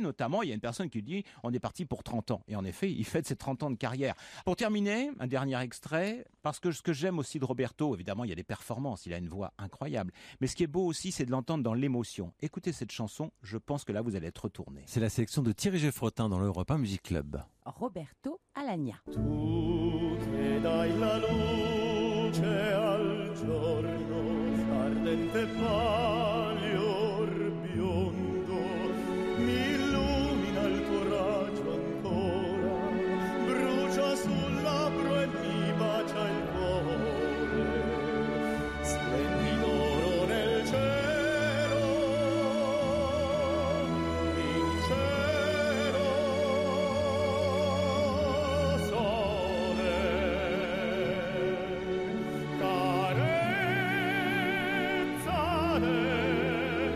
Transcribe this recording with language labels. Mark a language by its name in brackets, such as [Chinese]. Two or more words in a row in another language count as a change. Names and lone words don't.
[French] Notamment, il y a une personne qui lui dit on est parti pour 30 ans. Et en effet, il fête ses 30 ans de carrière. Pour terminer, un dernier extrait, parce que ce que j'aime aussi de Roberto, évidemment, il y a des performances, il a une voix incroyable. Mais ce qui est beau aussi, c'est de l'entendre dans l'émotion. Écoutez cette chanson, je pense que là, vous allez être retourné. C'est la sélection de Thierry Geffretin dans l'Europe 1 Music Club. Roberto Alagna. [Italian] Tu che dai la luce al giorno, ardente palio biondo, mi illumina il tuo raggio ancora, brucia sul labbro e mi bacia il cuore, splendidoro nel cielo, in cielo, sole, carezza